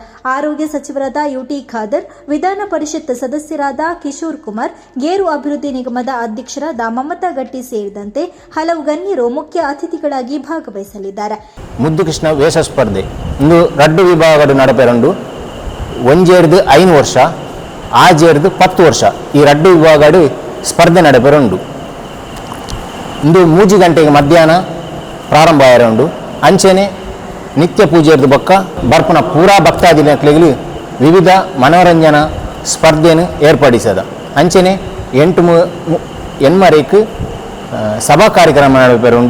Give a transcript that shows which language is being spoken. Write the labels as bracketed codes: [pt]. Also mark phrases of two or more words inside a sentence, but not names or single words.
[kn] ಆರೋಗ್ಯ ಸಚಿವರಾದ ಯುಟಿ ಖಾದರ್, ವಿಧಾನ ಪರಿಷತ್ ಸದಸ್ಯರಾದ ಕಿಶೋರ್ ಕುಮಾರ್, ಗೇರು ಅಭಿವೃದ್ಧಿ ನಿಗಮದ ಅಧ್ಯಕ್ಷರಾದ ಮಮತಾ ಗಟ್ಟಿ ಸೇರಿದಂತೆ ಹಲವು ಗಣ್ಯರು ಮುಖ್ಯ ಅತಿಥಿಗಳಾಗಿ ಭಾಗವಹಿಸಲಿದ್ದಾರೆ. [tcy] ಮುದ್ದು ಕೃಷ್ಣ ವೇಷ ಸ್ಪರ್ಧೆ ಇಂದು 2 ವಿಭಾಗಗಳು ನಡಪೆರಂಡು. 5 ವರ್ಷ 10 ವರ್ಷ ಈ 2 ವಿಭಾಗಗಳು ಸ್ಪರ್ಧೆ ನಡಪೆರಂಡು. ಇಂದು 3 ಗಂಟೆಗೆ ಮಧ್ಯಾಹ್ನ ಪ್ರಾರಂಭ ಆಯಿರಂಡು. ಅಂಚೆನೆ ನಿತ್ಯ ಪೂಜೆಯದ್ದು ಬೊಕ್ಕ ಬರ್ಪುನ ಪೂರಾ ಭಕ್ತಾದಿಗಳು ವಿವಿಧ ಮನೋರಂಜನಾ ಸ್ಪರ್ಧೆಯನ್ನು ಏರ್ಪಡಿಸದ. ಅಂಚೆನೆ 8 ಸಭಾ ಕಾರ್ಯಕ್ರಮ ನಡಪೆರುಂಡು.